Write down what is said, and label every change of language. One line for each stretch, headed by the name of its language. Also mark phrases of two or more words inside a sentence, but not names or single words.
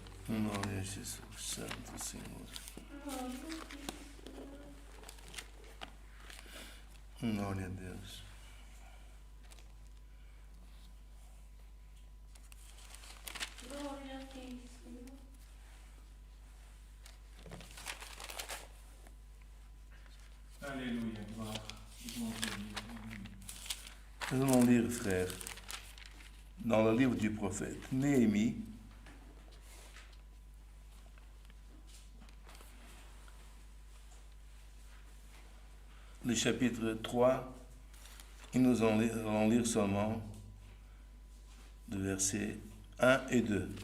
Portuguese: Glória a Jesus, Santo Senhor. Glória a Deus. Glória a ti, Senhor.
French: Alléluia, gloire. Nous allons lire, frère, dans le livre du prophète Néhémie, le chapitre 3, et nous allons lire seulement de versets 1 et 2.